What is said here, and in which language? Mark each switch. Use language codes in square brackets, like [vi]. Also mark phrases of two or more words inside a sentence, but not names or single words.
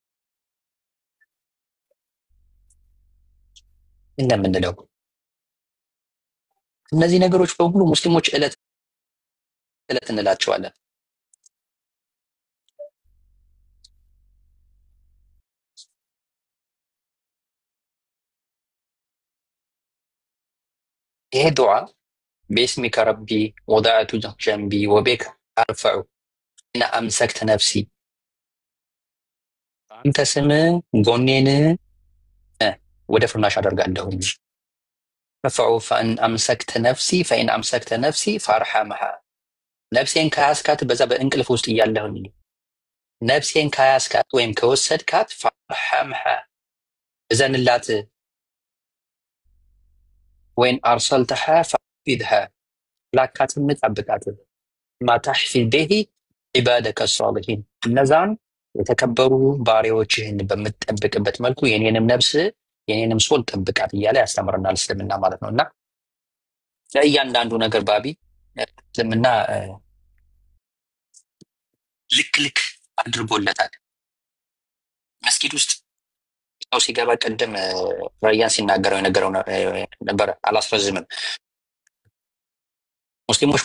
[am] እንደምንለው እነዚህ ነገሮች በሙሉ ሙስሊሞች ዕለት እንላቸዋለን። ይሄ ዱዓ [ar] باسمك ربي وضعت جنبي وبك أرفع إن أمسكت نفسي [am] አንተ ስም ጎኔን ወደ ፍርናሽ አደርጋለሁ። [ar] رفعوا فإن أمسكت نفسي فإن أمسكت نفسي فارحمها [am] ነፍሴን ካያስካት በዛ በእንቅልፍ ውስጥ እያለሁኝ ነፍሴን ካያስካት ወይም ከወሰድካት فارحمها እዘንላት [ar] وإن أرسلتها فاحفظها [am] ላካትም ጠብቃት [ar] ما تحفظ به عبادك الصالحين [am] እነዛን የተከበሩ ባሪያዎችህን በምትጠብቅበት መልኩ የኔንም ነፍስ የኔንም ሶል ጠብቃት እያለ ያስተምረናል እስልምና ማለት ነውና ለእያንዳንዱ ነገር ባቢ እስልምና ልክ አድርጎለታል። መስጊድ ውስጥ ሰው ሲገባ ቀደም ራያን ሲናገረው የነገረው ነበር፣ አላስረዝምም። ሙስሊሞች